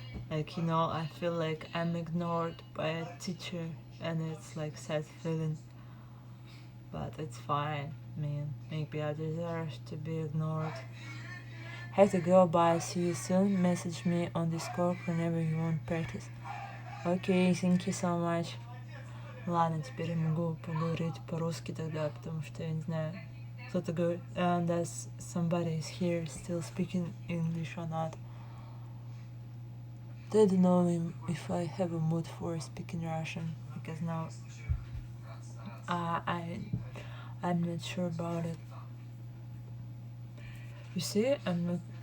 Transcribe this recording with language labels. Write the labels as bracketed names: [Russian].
[English] Like, I feel like I'm ignored by a teacher, and it's like sad feeling. But it's fine. I mean, maybe I deserve to be ignored. Have to go, bye, see you soon. Message me on Discord whenever you want practice. Окей, thank you so much. [Russian] Ладно, теперь я могу поговорить по-русски тогда, потому что я не знаю, кто-то говорит, [English] unless somebody is here still speaking English or not. I don't know if I have a mood for speaking Russian, because now I'm not sure about it. You see, I'm not.